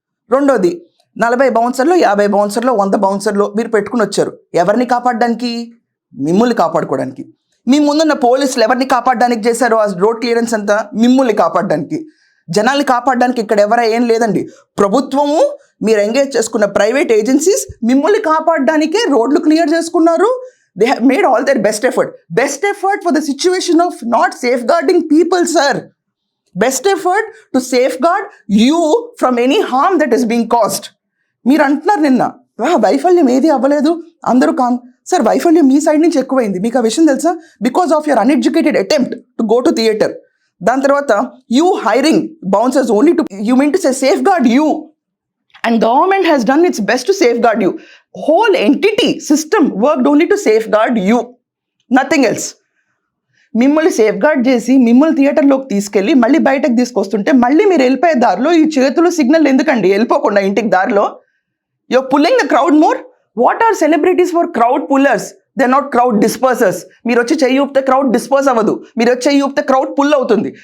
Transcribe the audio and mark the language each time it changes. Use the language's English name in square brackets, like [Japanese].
[Telugu] రెండోది, 40 బౌన్సర్లు, 50 బౌన్సర్లు, 100 బౌన్సర్లు మీరు పెట్టుకుని వచ్చారు. ఎవరిని కాపాడడానికి? మిమ్మల్ని కాపాడుకోవడానికి. మీ ముందున్న పోలీసులు ఎవరిని కాపాడడానికి చేశారు ఆ రోడ్ క్లియరెన్స్ అంతా? మిమ్మల్ని కాపాడడానికి, జనాల్ని కాపాడడానికి. ఇక్కడ ఎవరైనా ఏం లేదండి. ప్రభుత్వము, మీరు ఎంగేజ్ చేసుకున్న ప్రైవేట్ ఏజెన్సీస్ మిమ్మల్ని కాపాడడానికే రోడ్లు క్లియర్ చేసుకున్నారు. [English] They have made all their best effort for the situation of not safeguarding people, sir. Best effort to safeguard you from any harm that is being caused. [Telugu] మీరు అంటున్నారు నిన్న వైఫల్యం ఏది అవ్వలేదు, అందరూ సార్ వైఫల్యం మీ సైడ్ నుంచి ఎక్కువైంది. మీకు ఆ విషయం తెలుసా? [English] Because of your uneducated attempt to go to theatre. [Telugu] దాని తర్వాత [English] You hiring bouncers only to, you mean to say safeguard you. And government has done its best to safeguard you. Whole entity, system worked only to safeguard you. Nothing else. [Telugu] మిమ్మల్ని safeguard చేసి మిమ్మల్ని థియేటర్లోకి తీసుకెళ్ళి మళ్ళీ బయటకు తీసుకొస్తుంటే మళ్ళీ మీరు వెళ్ళిపోయే దారిలో ఈ చేతులు సిగ్నల్ ఎందుకండి? వెళ్ళిపోకుండా ఇంటికి దారిలో [English] You're pulling the crowd more. What are celebrities for crowd pullers? They are not crowd dispersers. [Telugu] మీరు వచ్చి చెయ్యి ఊపితే క్రౌడ్ డిస్పర్స్ అవ్వదు, మీరు వచ్చి చెయ్యి ఊపితే క్రౌడ్ పుల్ అవుతుంది.